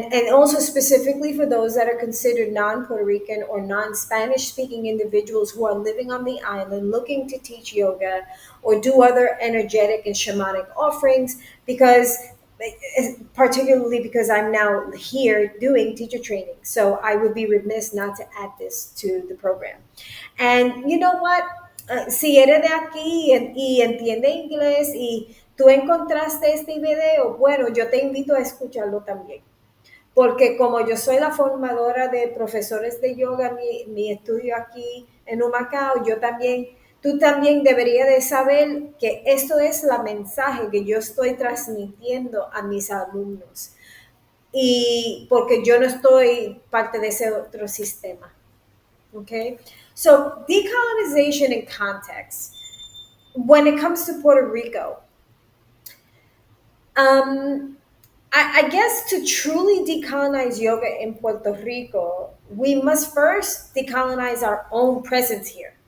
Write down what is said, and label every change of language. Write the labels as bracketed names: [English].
[English] also specifically for those that are considered non-Puerto Rican or non-Spanish speaking individuals who are living on the island looking to teach yoga or do other energetic and shamanic offerings, because particularly because I'm now here doing teacher training. So I would be remiss not to add this to the program. And you know what? [Spanish] Si eres de aquí y entiende inglés y tú encontraste este video, bueno, yo te invito a escucharlo también. Porque como yo soy la formadora de profesores de yoga, mi estudio aquí en Humacao, tú también deberías de saber que esto es la mensaje que yo estoy transmitiendo a mis alumnos. Y porque yo no estoy parte de ese otro sistema. [English] Okay? So decolonization in context. When it comes to Puerto Rico, um, I guess to truly decolonize yoga in Puerto Rico, we must first decolonize our own presence here.